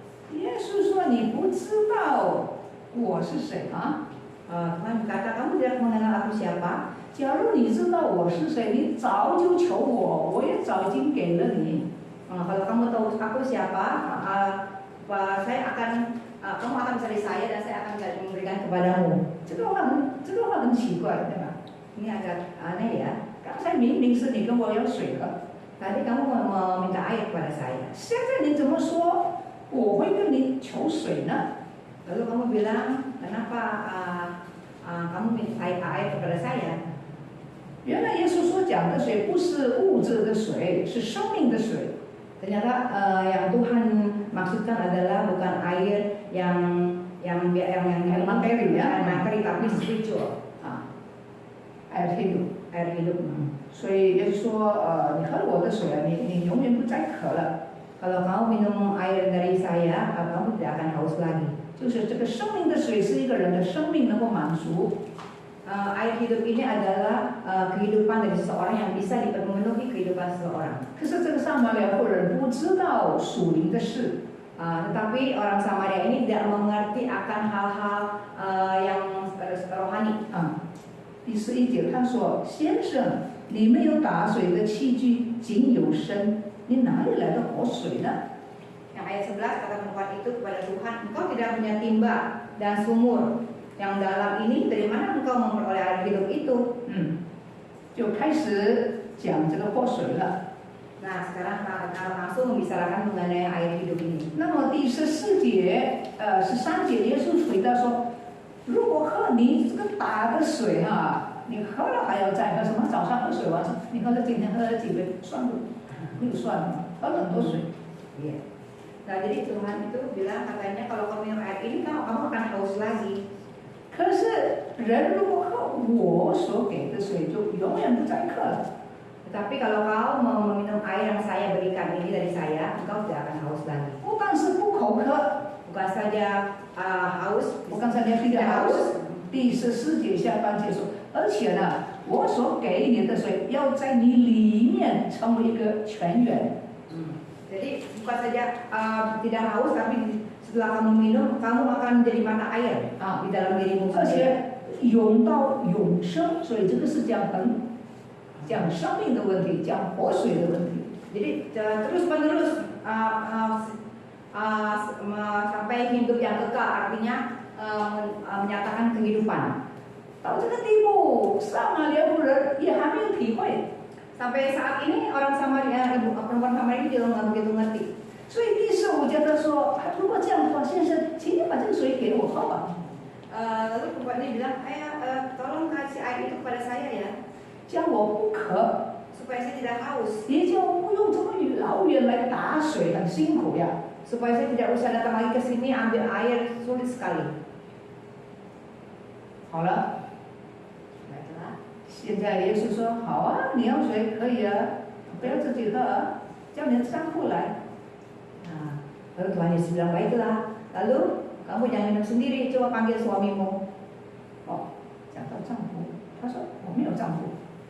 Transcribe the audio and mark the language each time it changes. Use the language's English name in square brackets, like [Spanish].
[Chinese] 耶稣说：“你不知道我是谁啊？” [Indonesian] Tuhan berkata, kamu tidak mengenal aku siapa? [Chinese] 假如你知道我是谁，你早就求我，我也早已经给了你。 [Indonesian] Kalau kamu tahu aku siapa, saya akan kamu akan mencari saya dan saya akan memberikan kepadamu. [Chinese] 这个话很奇怪，对吧？ [Indonesian] Ini agak aneh ya. [Chinese] 刚才明明是你跟我要水喝， [Indonesian] Tadi kamu meminta air kepada saya. [Chinese] 现在你怎么说我会跟你求水呢？ [Indonesian] Lalu kamu bilang, kenapa kamu minta air kepada saya? [Chinese] 原来耶稣所讲的水不是物质的水，是生命的水。 [Indonesian] Ternyata yang Tuhan maksudkan adalah bukan air yang materi ya, materi tapi spiritual. air hidup。 air hidup. [Chinese] 所以耶稣说，你喝我的水啊，你永远不再渴了。 [Indonesian] Kalau kamu minum air dari saya, kamu tidak akan haus lagi. [Chinese] 就是这个生命的水是一个人的生命能够满足。 [Indonesian] Air hidup ini adalah kehidupan dari seseorang yang bisa dipenuhi kehidupan seseorang. [Chinese] 可是这个撒玛利亚妇人不知道属灵的事， [Indonesian] Tetapi orang Samaria ini tidak mengerti akan hal-hal yang rohani. [Chinese] 第11节他说：“先生，你没有打水的器具，井有深，你哪里来的活水呢？” [Indonesian] Yang ayat 11 kata perempuan itu kepada Tuhan, engkau tidak punya timba dan sumur yang dalam ini, dari mana engkau memperoleh air hidup itu? [Chinese] 就开始讲这个活水了。 [Indonesian] Nah, sekarang kita langsung membicarakan mengenai air hidup ini. [Chinese] 那么第14节，13节，耶稣回答说：“如果喝你这个打的水你喝了还要再喝什么？早上喝水，晚上你喝了今天喝了几杯，算不？没有算吗？喝了很多水。” [Indonesian] Iya. Nah, jadi Tuhan itu bilang katanya kalau kamu minum air ini kamu akan haus lagi. [Chinese] 可是人如果喝我所给的水，就永远不再渴了。 [Indonesian] Tetapi kalau kau mau meminum air yang saya berikan ini dari saya, engkau tidak akan haus lagi. [Chinese] 不但是不口渴， [Indonesian] Bukan saja haus, [Chinese] 我刚才念第 [Indonesian] haus， [Chinese] 第14节下半节说，而且呢，我所给你的水要在你里面成为一个泉源。 [Indonesian] Jadi bukan saja tidak haus, tapi setelah kamu minum, kamu akan menjadi mata air di dalam dirimu [Chinese] 而且永到永生，所以这个是讲生命的问题，讲活水的问题。 [Indonesian] Jadi terus menerus sampai hidup yang kekal, artinya menyatakan kehidupan. [Chinese] 到这个地步，撒玛利亚妇人也还没有体会。 [Indonesian] Sampai saat ini orang Samaria, perempuan Samaria ini juga nggak begitu ngerti. [Chinese] 所以第15节他说：“如果这样的话，先生，请你把这个水给我喝吧。” [Indonesian] Lalu perempuan ini bilang, tolong kasih air itu kepada saya ya, [Chinese] 这样我不渴， [Indonesian] supaya saya tidak haus, [Chinese] 也就不用这么老远来打水，很辛苦呀。 [Indonesian] supaya saya tidak usah datang lagi ke sini ambil air, sulit sekali. [Chinese] 好了， [Indonesian] Baiklah. [Chinese] 现在耶稣说：“好啊，你要水可以啊，不要自己喝啊，叫你的丈夫来。” [Indonesian] Nah, lalu Tuhan Yesus bilang, baiklah. Lalu kamu jangan minum sendiri, coba panggil suamimu. [Chinese] 哦，讲到丈夫，他说我没有丈夫。